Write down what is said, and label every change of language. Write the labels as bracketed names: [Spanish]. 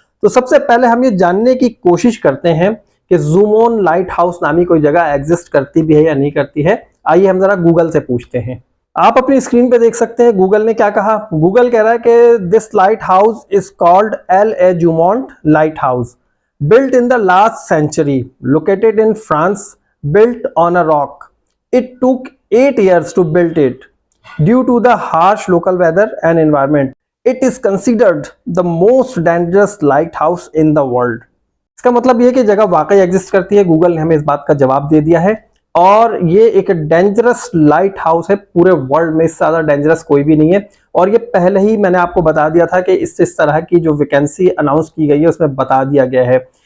[Hindi] तो सबसे पहले हम ये जानने की कोशिश करते हैं कि ज़ूमोन लाइट हाउस नामी कोई जगह एग्जिस्ट करती भी है या नहीं करती है। आइए हम जरा गूगल से पूछते हैं। आप अपनी स्क्रीन पे देख सकते हैं गूगल ने क्या कहा। गूगल कह रहा है कि [English] This lighthouse is called El Jument lighthouse, built in the last century, located in France, built on a rock. It took 8 years to build it due to the harsh local weather and environment. It is considered the most dangerous lighthouse in the world. [Hindi] इसका मतलब ये कि जगह वाकई exist करती है। Google ने हमें इस बात का जवाब दे दिया है और ये एक डेंजरस लाइट हाउस है। पूरे वर्ल्ड में इससे ज्यादा डेंजरस कोई भी नहीं है। और ये पहले ही मैंने आपको बता दिया था कि इस तरह की जो वैकेंसी अनाउंस की गई है उसमें बता दिया गया है।